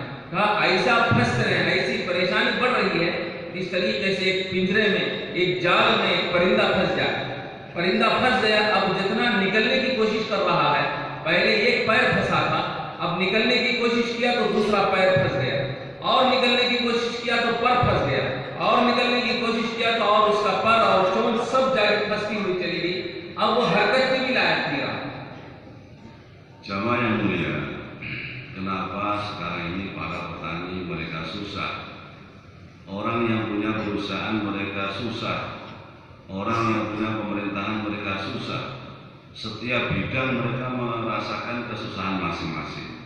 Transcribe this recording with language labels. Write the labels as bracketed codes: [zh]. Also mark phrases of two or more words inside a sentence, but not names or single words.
[ur] کہا ایسا پھنستے رہے، ایسی پریشانی بڑھ رہی ہے اس طریقے سے ایک پنجرے میں، ایک جال میں ایک پرندہ پھنس جائے، پرندہ پھنس گیا، اب جتنا نکلنے کی کوشش کر رہا ہے، پہلے ایک پیر پھنسا تھا، اب نکلنے کی کوشش کیا تو دوسرا پیر پھنس گیا، اور نکلنے کی کوشش کیا تو پر پھنس گیا، اور نکلنے کی کوشش کیا تو اور اس کا پر اور چونچ سب جا کے پھنستی ہوئی چلی گئی۔ اب وہ حرکت [id] Jamaah yang mulia, kenapa sekarang ini para petani mereka susah? Orang yang punya perusahaan mereka susah. Orang yang punya pemerintahan mereka susah. Setiap bidang mereka merasakan kesusahan masing-masing.